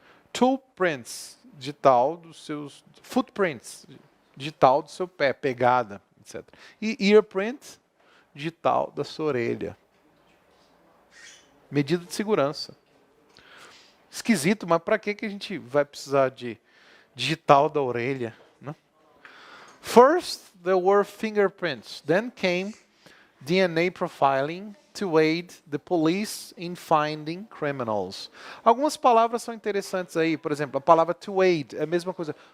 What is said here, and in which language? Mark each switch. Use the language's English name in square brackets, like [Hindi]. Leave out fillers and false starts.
[Portuguese] Toe prints, digital dos seus... Footprints, digital do seu pé, pegada, etc. E earprint, digital da sua orelha. Medida de segurança. Esquisito, mas para que a gente vai precisar de digital da orelha? Né? [English] First, there were fingerprints. Then came DNA profiling to aid the police in finding criminals. [Portuguese] Algumas palavras são interessantes aí. Por exemplo, a palavra to aid é a mesma coisa.